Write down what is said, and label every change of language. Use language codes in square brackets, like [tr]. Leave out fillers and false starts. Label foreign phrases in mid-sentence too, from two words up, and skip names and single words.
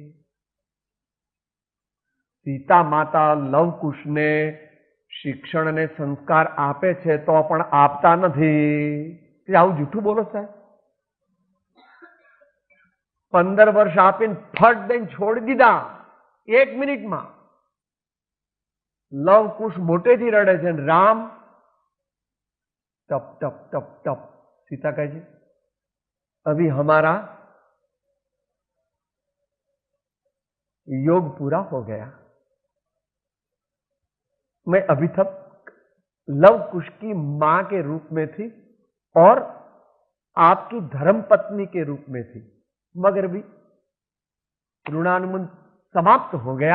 [gu] સીતા માતા લવકુશને શિક્ષણ અને સંસ્કાર આપે છે તો પણ આપતા નથી. આવું જૂઠું બોલો સાહેબ? 15 વર્ષ આપીને ફટ દઈને છોડી દીધા 1 મિનિટમાં. લવકુશ મોટેથી રડે છે, રામ टप टप टप टप. [hi] सीता कहे अभी हमारा योग पूरा हो गया, मैं अभी तक लव कुश की मां के रूप में थी और आपकी धर्मपत्नी के रूप में थी, मगर भी ऋणानुबंध समाप्त हो गया.